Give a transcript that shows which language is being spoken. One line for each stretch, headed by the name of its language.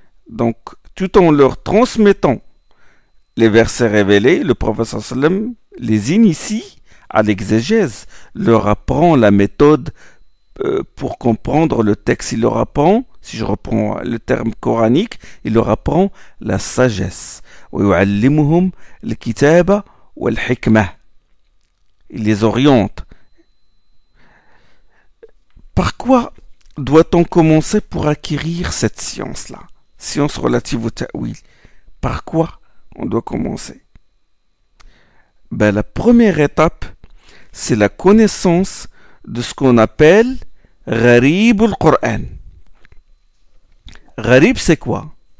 French: Donc tout en leur transmettant les versets révélés, le prophète sallam les initie à l'exégèse, leur apprend la méthode pour comprendre le texte. Il leur apprend, si je reprends le terme coranique, il leur apprend la sagesse.
Arabic: ويعلمهم الكتابة والحكمة.
French: Il les oriente. Par quoi doit-on commencer pour acquérir cette science-là? Science relative au ta'wil. Par quoi on doit commencer? La première étape, c'est la connaissance de ce qu'on appelle Gharib al-Qur'an. Gharib, c'est quoi?